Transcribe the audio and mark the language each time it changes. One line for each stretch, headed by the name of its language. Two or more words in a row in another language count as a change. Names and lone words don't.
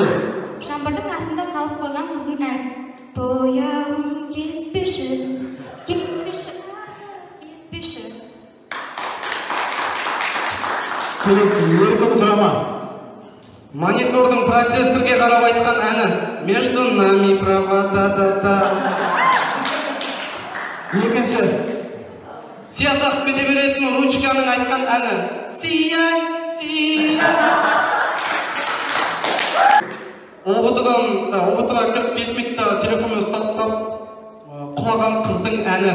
Kazakh: Жаңбырдың астында қалып қойған қыздың ән. Бояуым кетпеші, кетпеші, кетпеші. Келесі, еркін құрама. Монитордың процессорге қарап айтқан әні.
Russian: Между нами провода-да-да.
Kazakh: Екінші. Сиясақ кете беретін ручканың айтқан әні. Сияй, сияй. Обытыға 45 минутта телефонмен ұстап құлаған қыздың әні.